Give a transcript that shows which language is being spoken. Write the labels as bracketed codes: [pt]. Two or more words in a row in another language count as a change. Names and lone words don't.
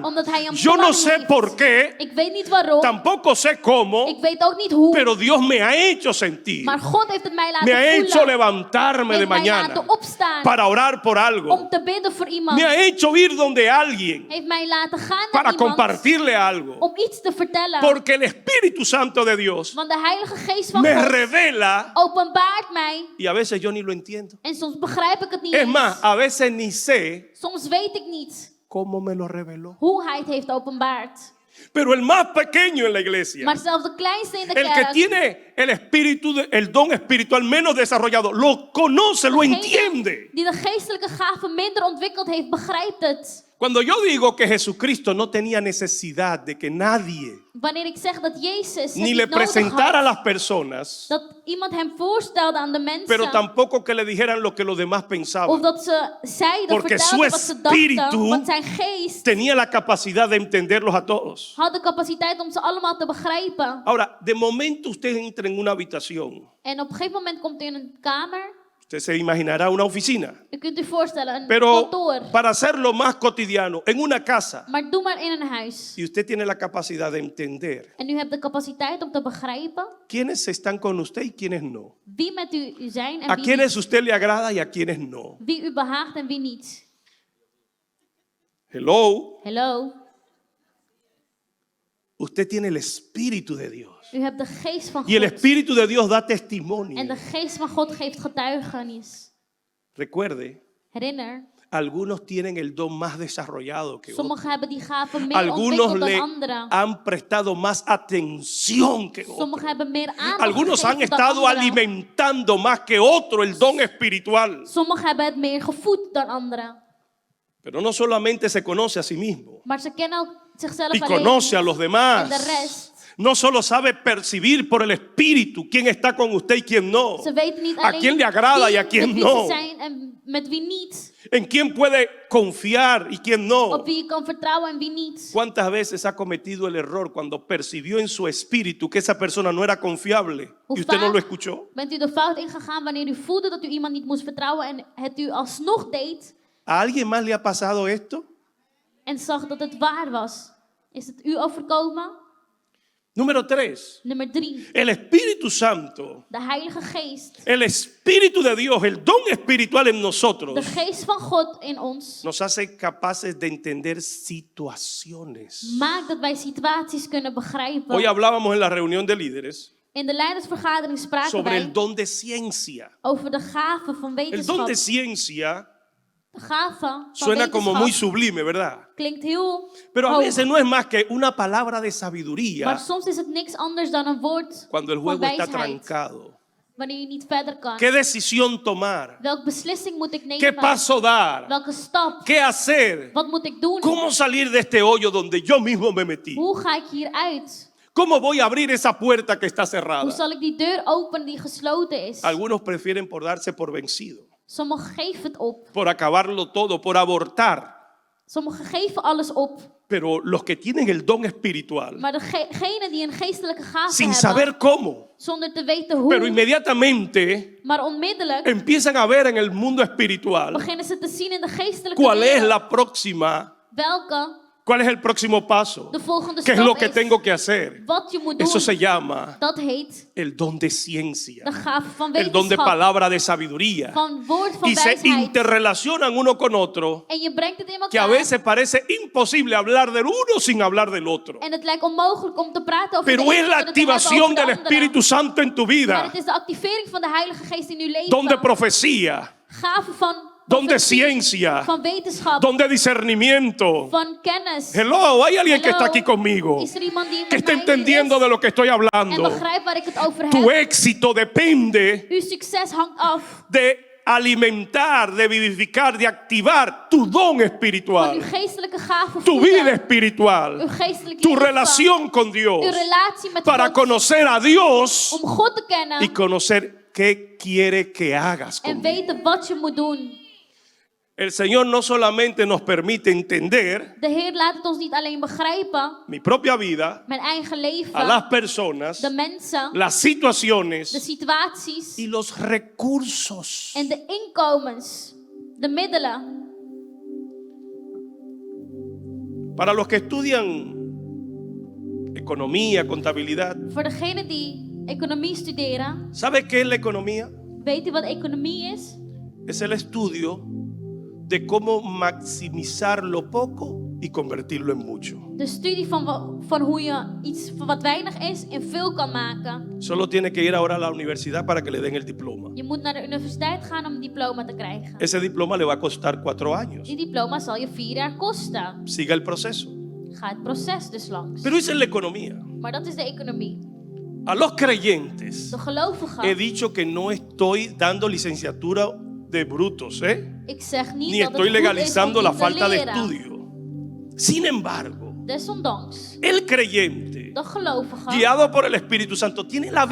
[nl] Omdat hij een [es] Yo [nl] plan [es] no sé [nl] heeft. [es] por qué, [nl] Ik weet niet waarom. [es] tampoco sé cómo, [nl] Ik weet ook niet hoe. [es] pero Dios me ha hecho sentir, [nl] Maar God heeft het mij laten [es] me ha [nl] voelen. [es] hecho levantarme de [nl] heeft mij [es] mañana [nl] laten opstaan [es] para orar por algo. [nl] om te bidden voor iemand. [es] Me ha hecho ir donde alguien [nl] Heeft mij laten gaan [es] para [nl] naar iemand [es] compartirle algo. [nl] om iets te vertellen. [es] Porque el Espíritu Santo de Dios [nl] Want de Heilige Geest van [es] me [nl] God [es] revela [nl] openbaart mij. [es] y a veces yo ni lo entiendo. [nl] En soms begrijp ik het niet [es] Es [nl] eens. [es] más, a veces ni sé [nl] Soms weet ik niet [es] cómo me lo reveló. [nl] hoe hij het heeft openbaard. [es] Pero el más pequeño en la iglesia, [nl] Maar zelfs de kleinste in de [es] el que [nl] kerk, [es] tiene el espíritu, el don espiritual menos desarrollado, lo conoce, lo [nl] degene [es] entiende. [nl] die de geestelijke gaven minder ontwikkeld heeft, begrijpt het. [es] Cuando yo digo que Jesucristo no tenía necesidad de que nadie [nl] Wanneer ik zeg dat Jezus het [es] ni [nl] niet [es] le [nl] nodig [es] presentara a [nl] had, [es] las personas, [nl] dat iemand hem voorstelde aan de [es] pero [nl] mensen, [es] tampoco que le dijeran lo que los demás [nl] of [es] pensaban, [nl] dat ze zeiden, [es] Porque su [nl] vertelden wat ze dachten, [es] espíritu [nl] want zijn geest [es] tenía la capacidad de entenderlos a todos. [nl] had de capaciteit om ze allemaal te begrijpen. [es] Ahora, de momento usted entra en una habitación, [nl] En op een gegeven moment komt u in een kamer. [es] usted se imaginará una oficina, [nl] U kunt u voorstellen, een [es] pero [nl] kantoor. [es] para hacerlo más cotidiano, en una casa, [nl] Maar doe maar in een huis. [es] y usted tiene la capacidad de entender [nl] En u hebt de capaciteit om te begrijpen [es] quiénes están con usted y quiénes no, [nl] wie met u zijn en [es] a [nl] wie [es] quiénes [nl] niet. [es] usted le agrada y a quiénes no. [nl] Wie u behaagt en wie niet. [es] Hello, [nl] Hallo. [es] usted tiene el Espíritu de Dios. [nl] U hebt de geest van [es] Y el [nl] God. [es] Espíritu de Dios da testimonio. [nl] En de geest van God geeft getuigenis. [es] Recuerde, [nl] Herinner, [es] algunos tienen el don más desarrollado que otros. [nl] sommigen hebben die gaven meer [es] Algunos [nl] ontwikkeld [es] le [nl] dan anderen. [es] han prestado más atención que otros. [nl] Sommigen hebben meer aandacht [es] Algunos han [nl] gegeven dan [es] estado [nl] anderen. [es] alimentando más que otro el don espiritual. [nl] Sommigen hebben het meer gevoed dan anderen. [es] Pero no solamente se conoce a sí mismo [nl] Maar ze kennen ook zichzelf [es] y [nl] alleen [es] conoce a los [nl] en de [es] demás. [nl] rest. [es] No solo sabe percibir por el Espíritu quién está con usted y quién no. [nl] Ze weten niet [es] A [nl] alleen [es] quién le agrada y a [nl] met [es] quién [nl] wie [es] no. [nl] ze zijn en met wie niet. [es] En quién puede confiar y quién no. [nl] Op wie je kan vertrouwen en wie niet. [es] ¿Cuántas veces ha cometido el error cuando percibió en su espíritu que esa persona no era confiable y usted no lo escuchó? [nl] Bent u de fout ingegaan wanneer u voelde dat u iemand niet moest vertrouwen en het u alsnog deed [es] ¿A alguien más le ha pasado esto? [nl] en zag dat het waar was? Is het u overkomen? [es] Número 3. [nl] Nummer 3. [es] El Espíritu Santo, [nl] De Heilige Geest. [es] el Espíritu de Dios, el don espiritual en nosotros, [nl] De Geest van God in ons [es] nos hace capaces de entender situaciones. [nl] maakt dat wij situaties kunnen begrijpen. [es] Hoy hablábamos en la reunión de líderes [nl] In de leidersvergadering spraken [es] sobre el [nl] wij [es] don de ciencia. [nl] over de gave van [es] El don [nl] wetenschap. [es] de ciencia [nl] De gave van [es] suena como muy [nl] wetenschap [es] sublime, ¿verdad? [nl] klinkt heel [es] Pero a [nl] hoog. [es] veces no es más que una palabra de [nl] Maar [es] sabiduría [nl] soms is het niks anders dan een woord [es] cuando el [nl] van [es] juego está [nl] wijsheid. [es] trancado. [nl] Wanneer je niet verder kan. [es] ¿Qué decisión tomar? [nl] Welke beslissing moet ik nemen? [es] ¿Qué paso dar? [nl] Welke stap? [es] ¿Qué hacer? [nl] Wat moet ik doen? [es] ¿Cómo salir de este hoyo donde yo mismo me metí? [nl] Hoe ga ik hieruit? [es] ¿Cómo voy a abrir esa puerta que está [nl] Hoe [es] cerrada? [nl] zal ik die deur openen die gesloten is? [es] Algunos prefieren por darse por vencido, [nl] Sommigen geven het op. [es] por acabarlo todo, por abortar. [nl] Sommigen geven alles op. [es] Pero los que tienen el don espiritual, [nl] Maar degenen die een geestelijke gave [es] sin [nl] hebben, [es] saber cómo, [nl] zonder te weten hoe, [es] pero inmediatamente [nl] maar onmiddellijk [es] empiezan a ver en el mundo espiritual [nl] beginnen ze te zien in de geestelijke [es] cuál es [nl] wereld [es] la próxima, cuál es el próximo paso, [nl] de volgende [es] qué es [nl] stap [es] lo que [nl] is. [es] tengo que hacer. [nl] Wat je moet doen. [es] Eso se llama [nl] Dat heet [es] el don de ciencia, [nl] de gave van [es] el don de [nl] wetenschap. [es] palabra de sabiduría. [nl] Van woord van [es] Y se [nl] wijsheid. [es] interrelacionan uno con otro, [nl] En je brengt het in [es] que a [nl] elkaar. [es] veces parece imposible hablar del uno sin hablar del otro. [nl] En het lijkt onmogelijk om te praten over [es] Pero [nl] de [es] es [nl] ene [es] la [nl] zonder te hebben [es] activación [nl] over de [es] del [nl] andere. [es] Espíritu Santo en tu [nl] Maar [es] vida, [nl] het is de activering van de Heilige Geest in uw leven. [es] don de profecía, [nl] Gaven van [es] don de [nl] profetie, [es] ciencia, [nl] van wetenschap, [es] don de discernimiento. [nl] van kennis. [es] Hello, hay alguien que [nl] Hello. [es] está aquí conmigo, [nl] Is er iemand die [es] que [nl] met [es] está [nl] mij [es] entendiendo [nl] is [es] de lo que estoy [nl] en [es] hablando. [nl] begrijpt waar ik het over [es] Tu [nl] heb? [es] éxito depende [nl] Uw succes hangt af [es] de alimentar, de vivificar, de activar tu don [nl] van uw [es] espiritual, [nl] geestelijke gaven [es] tu vida [nl] voeden, [es] espiritual, [nl] uw geestelijke [es] tu [nl] leven, [es] relación con [nl] uw [es] Dios, [nl] relatie met [es] para [nl] God, [es] conocer a Dios [nl] om God te kennen [es] y conocer qué quiere que hagas [nl] en [es] conmigo. [nl] weten wat je moet doen. [es] El Señor no solamente nos permite entender [nl] De Heer laat het ons niet alleen begrijpen, [es] mi propia vida, [nl] mijn eigen leven, [es] a las personas, [nl] de mensen, [es] las [nl] de [es] situaciones [nl] situaties [es] y los recursos. [nl] en de inkomens, de middelen. [es] Para los que estudian economía, contabilidad, [nl] Voor degenen die economie studeren, [es] ¿sabe qué es la economía? [nl] weet u wat economie is? [es] Es el estudio de cómo maximizar lo poco y convertirlo en mucho. [nl] De studie van hoe je iets van wat weinig is in veel kan maken. [es] Solo tiene que ir ahora a la universidad para que le den el diploma. [nl] Je moet naar de universiteit gaan om een diploma te krijgen. [es] Ese diploma le va a costar 4 años. [nl] Die diploma zal je 4 jaar kosten. [es] Siga el proceso. [nl] Ga het proces dus langs. [es] Pero esa es la economía. [nl] Maar dat is de economie. [es] A los creyentes [nl] De gelovigen. [es] he dicho que no estoy dando licenciatura de brutos, [nl] Ik zeg niet [es] ni [nl] dat het [es] estoy [nl] goed is [es] legalizando [nl] om [es] la [nl] niet te [es] falta de [nl] leren. [es] estudio. Sin embargo, [nl] Desondanks, [es] el creyente, [nl] de gelovige, [es] guiado por el Espíritu Santo, tiene la